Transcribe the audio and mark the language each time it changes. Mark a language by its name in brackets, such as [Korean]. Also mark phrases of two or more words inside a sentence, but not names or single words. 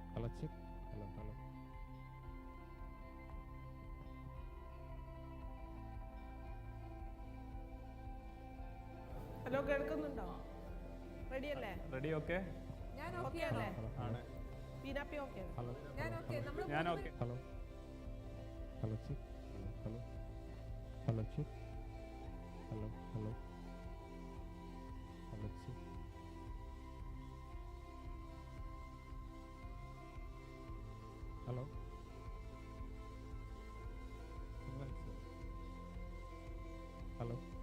[English] check. Hello, hello. [Malayalam] ഹലോ, കേൾക്കുന്നുണ്ടോ? റെഡി അല്ലേ? [English] Ready? Okay. [Malayalam] ഞാൻ ഓക്കെ അല്ലേ? ആണ്. പീനാപ്പി ഓക്കെ? [English] Hello. [Malayalam] ഞാൻ ഓക്കെ. ഞാൻ ഓക്കെ. [English] Hello. Hello, check. Hello, hello. Hello, check. Hello, hello. Hello, check. Hello. Hello.